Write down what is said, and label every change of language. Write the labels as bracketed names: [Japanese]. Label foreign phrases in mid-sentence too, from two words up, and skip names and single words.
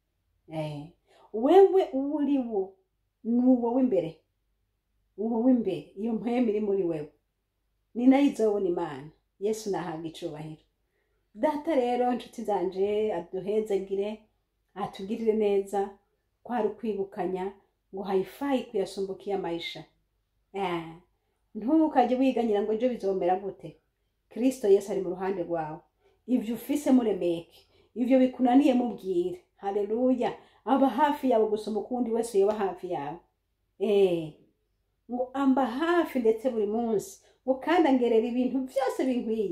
[Rundi] Wewe uri wo nuwo w'imbere. Uwo w'imbere, iyo mpwemu iri muri wewe ni nayo izobona Imana. Yesu nahabwa icubahiro. Data rero nshuti zanje aduhezegire, atugirire neza, kwari kwibukanya ngo [Swahili] haifai kuyasumbukia maisha. [Rundi] Ntukaje wiganyira ngo ejo bizomera gute. Kristo Yesu ari mu ruhande rwawe. Ivyo ufise muremeke, ivyo bikunaniye mubwire. Haleluya. Aba hafi yawe gusoma ukundi wese yoba hafi yawe. Ngo amba hafi ndetse buri munsi, ngo kandi angerera ibintu byose binkwiye.